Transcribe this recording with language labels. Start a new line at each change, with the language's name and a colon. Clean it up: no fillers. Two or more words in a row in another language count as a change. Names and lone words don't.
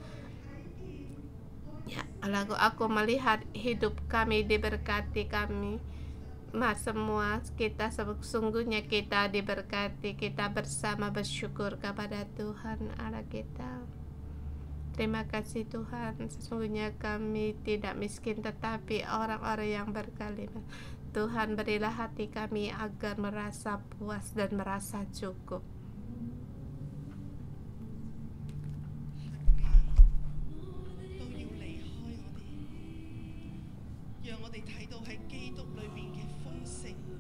Indonesian: Ya, lalu aku melihat hidup kami diberkati, kami semua kita sesungguhnya kita diberkati, kita bersama bersyukur kepada Tuhan Allah kita. Terima kasih Tuhan, sesungguhnya kami tidak miskin tetapi orang-orang yang berkalimat. Tuhan, berilah hati kami agar merasa puas dan merasa cukup.
Cantonese: 都要離開我哋，讓我哋睇到喺基督裏邊嘅豐盛。